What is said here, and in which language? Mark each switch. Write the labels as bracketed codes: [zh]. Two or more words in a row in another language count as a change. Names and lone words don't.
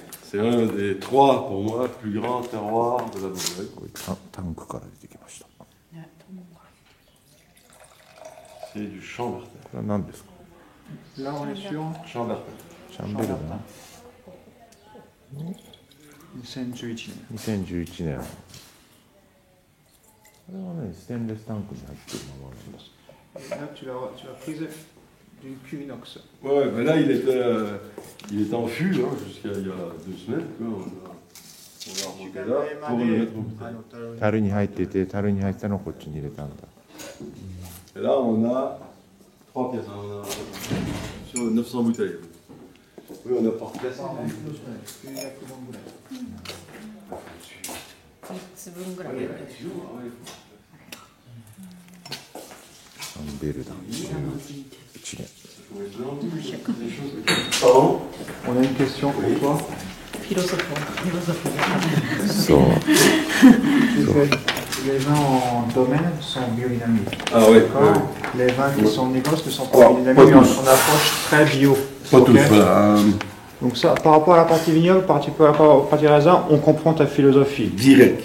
[fr] c'est un des 3, pour moi, plus grands terroirs de la Bourgogne. [ja] タンクから出てきました。 [fr] C'est du Chambertin. [ja] これは何ですか？ [fr] Là, on est sur Chambertin. [ja] シャンベルダン。 2011年。 2011年。これはね、ステンレスタンクに入ってるままなんだ。 [fr] Là, tu l'as prise d'une cuve inox. Ouais, mais là, il était en fût hein, jusqu'à il y a 2 semaines. Quoi. On l'a remonté là pour le mettre au bouteille. [ja] 樽に入ってて、樽に入ってたのをこっちに入れたんだ。 [fr] Et là, on a 3 pièces. On a sur 900 bouteilles. Oui, on a par pièce. [ja] 3つ分ぐらい。シャンベルダン。1年。 [fr] Pardon? On a une question pour toi. [ja] フィロソフィー。そう。 [fr] Les vins en domaine sont biodynamiques. Ah oui, D'accord. oui. Les vins qui sont négoces ne sont pas Oh, biodynamiques, pas mais on tous. approche très bio. Pas Ok. tous, voilà. Donc ça, par rapport à la partie vignoble, par rapport à la partie raisin, on comprend ta philosophie. Direct.